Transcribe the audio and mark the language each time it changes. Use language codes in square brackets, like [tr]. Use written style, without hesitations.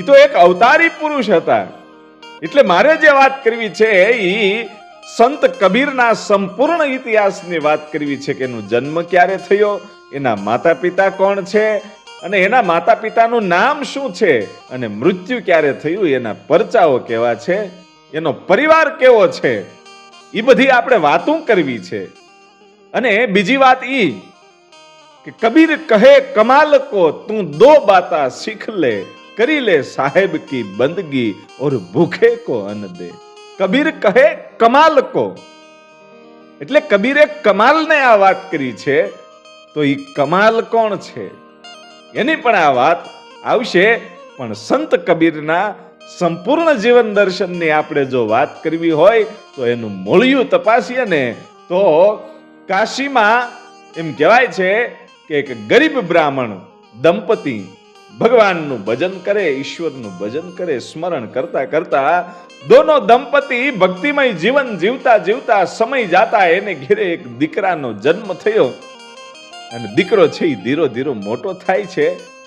[gu] એ તો એક અવતારી પુરુષ હતા। એટલે મારે જે વાત કરવી છે એ સંત કબીરના સંપૂર્ણ ઇતિહાસની વાત કરવી છે કે એનો જન્મ ક્યારે થયો, એના માતા પિતા કોણ છે અને એના માતા પિતાનું નામ શું છે અને મૃત્યુ ક્યારે થયું, એના પરચાઓ કેવા છે, એનો પરિવાર કેવો છે, એ બધી આપણે વાતો કરવી છે। અને બીજી વાત ઈ કે કબીર કહે કમાલ [hi] को तू दो बाता सीख ले, करी ले साहेब की बंदगी और भूखे को अन्न दे। [gu] કબીર કહે કમાલ को, એટલે કબીરે કમાલને આ વાત કરી છે। તો ઈ કમાલ કોણ છે એની પણ આ વાત આવશે। પણ સંત કબીરના સંપૂર્ણ જીવન દર્શનની આપણે જો વાત કરવી હોય તો એનું મૂળિયું તપાસીએ ને તો કાશીમાં એમ કહેવાય છે કે એક ગરીબ બ્રાહ્મણ દંપતી ભગવાનનું ભજન કરે, ઈશ્વરનું ભજન કરે, સ્મરણ કરતા કરતા દોનો દંપતી ભક્તિમય જીવન જીવતા જીવતા સમય જાતા એને ઘેરે એક દીકરાનો જન્મ થયો અને દીકરો છે એ ધીરો ધીરો મોટો થાય છે।